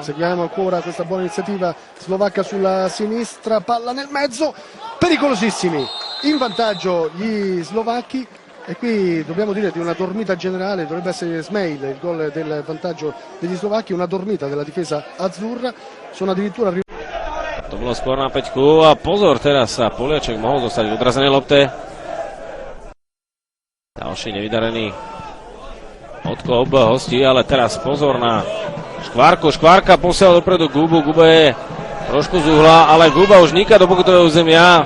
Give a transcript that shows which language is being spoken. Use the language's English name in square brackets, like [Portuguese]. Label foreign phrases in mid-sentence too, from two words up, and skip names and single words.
[Italian] Seguiamo ancora questa buona iniziativa slovacca sulla sinistra, palla nel mezzo, pericolosissimi, in vantaggio gli slovacchi. E qui dobbiamo dire di una dormita generale, dovrebbe essere Smail il gol del vantaggio degli slovacchi, una dormita della difesa azzurra, sono addirittura arrivati. [Slovak] To bolo skôr na peťku a pozor, teraz sa Poliaček mohol dostať k odrazenej lopte. Ďalší nevydarený odklop hostí, ale teraz pozor na Škvárku. Škvárka posiela dopredu Gubu. Guba je trošku z uhla, ale Guba už niká do pokutového územia.